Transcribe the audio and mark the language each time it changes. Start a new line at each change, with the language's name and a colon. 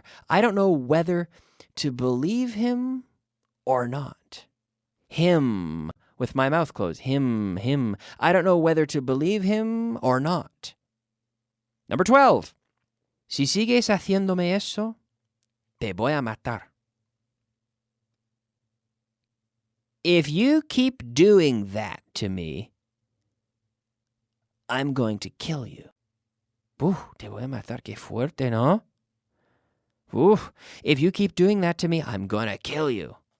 English: I don't know whether to believe him or not. Him, with my mouth closed. Him. I don't know whether to believe him or not. Number 12.
Spanish: Si sigues haciéndome eso, te voy a matar.
English: If you keep doing that to me, I'm going to kill you.
Spanish: Te voy a matar. Qué fuerte, ¿no?
English: If you keep doing that to me, I'm going to kill you.